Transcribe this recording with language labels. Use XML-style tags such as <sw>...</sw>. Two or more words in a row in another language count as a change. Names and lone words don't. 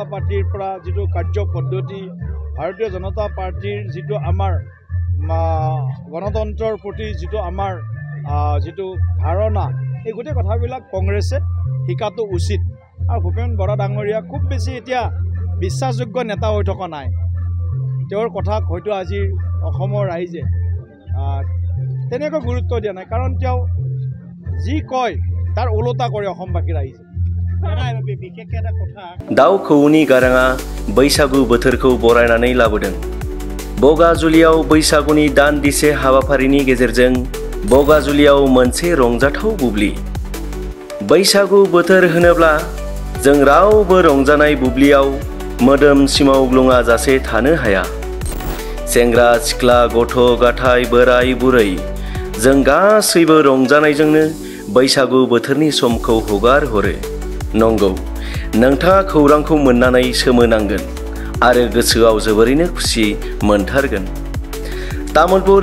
<as>পাৰ্টিৰ পৰা যিটো কাৰ্য পদ্ধতি ভাৰতীয় জনতা পাৰ্টিৰ যিটো আমাৰ গণতন্ত্ৰৰ প্ৰতি যিটো আমাৰ যিটো ধাৰণা এই গোটেই কথাবিলাক কংগ্ৰেছে শিকাটো উচিত আৰু ভূপেন বৰা ডাঙৰীয়া খুব বেছি এতিয়া বিশ্বাসযোগ্য নেতা হৈ থকা নাই তেওঁৰ কথাক হয়তো আজি অসমৰ ৰাইজে তেনেকৈ গুৰুত্ব দিয়া নাই কাৰণ তেওঁ যি কয় তাৰ ওলোটা কৰে অসমবাসী ৰাইজে</as> <brx>दाउ खौनि गाराङा बैसागु बोथोरखौ बरायनानै लाबोदों बगाजुलियाव बैसागुनि दान्दिसे हाबाफारिनि गेजेरजों बगाजुलियाव मोनसे रंजाथाव बुब्लि बैसागु बोथोर होनोब्ला जों रावबो रंजानाय बुब्लियाव मोदोम सिमावग्लुङा जासे थानो हाया सेंग्रा सिख्ला गथ' गथाय बोराय बुरै जों गासैबो रंजानायजोंनो बैसागु बोथोरनि समखौ हगार हरो नंगौ नोंथाङा खौरांखौ मोननानै सोमोनांगोन आरो गोसोआव जोबोरैनो खुसि मोनथारगोन तामुलपुर</brx>